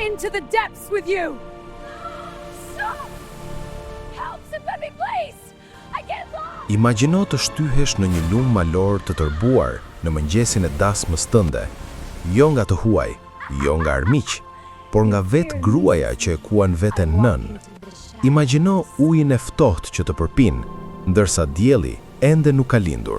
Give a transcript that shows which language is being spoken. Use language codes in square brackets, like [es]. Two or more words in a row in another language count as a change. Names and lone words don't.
[en] the depths with you. Stop! Help somebody, please! I get lost! [sq] Imagjino të shtyhesh në një lumë malor të tërbuar në mëngjesin e dasmës tënde, jo nga të huaj, jo nga armiq, por nga vetë gruaja që e kuan veten nën. Imagjino ujin e ftohtë që të përpin, ndërsa dielli ende nuk ka lindur.